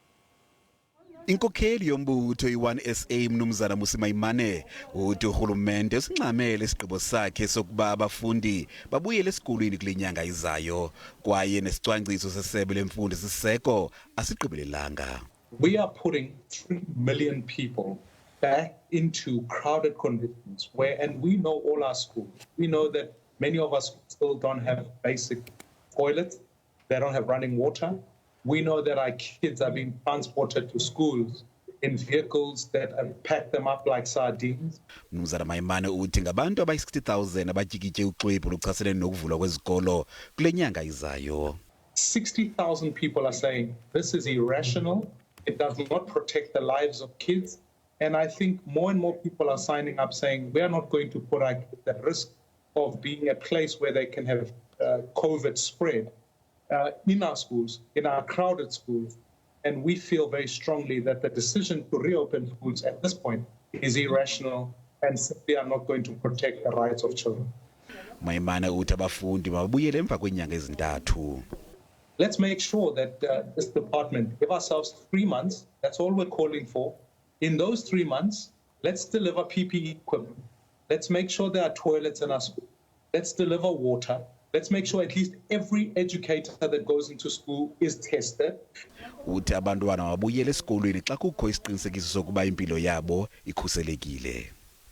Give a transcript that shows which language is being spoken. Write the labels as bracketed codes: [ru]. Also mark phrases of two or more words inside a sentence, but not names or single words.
[xh] Inkokheli yombutho iOne SA mnumzana Mmusi Maimane uthi uhulumende usinxamele isigqibo sakhe sokuba abafundi babuyele esikolweni kule nyanga izayo kwaye nesicwangciso sesebe lemfundo esiseko asigqibelelanga. [en] We are putting 3 million people back into crowded conditions and we know all our schools. We know that many of us still don't have basic toilets, they don't have running water. We know that our kids are being transported to schools in vehicles that pack them up like sardines. [xh] Mnumzana Maimane uthi ngabantu abayi-60,000 abatyikitye uxwebhu luchasene nokuvulwa kwezikolo kule nyanga izayo. [en] 60,000 people are saying this is irrational. It does not protect the lives of kids. And I think more and more people are signing up saying we are not going to put our kids at risk of being a place where they can have COVID spread. In our schools, in our crowded schools, and we feel very strongly that the decision to reopen schools at this point is irrational and simply are not going to protect the rights of children. [xh] Maimane uthi abafundi mabuyele emva kwenyanga ezintathu. [en] Let's make sure that this department give ourselves 3 months. That's all we're calling for. In those 3 months, let's deliver PPE equipment. Let's make sure there are toilets in our schools. Let's deliver water. Let's make sure at least every educator that goes into school is tested. [xh] Uthi abantwana mabuyele esikolweni xa kukho isiqinisekiso sokuba impilo yabo ikhuselekile.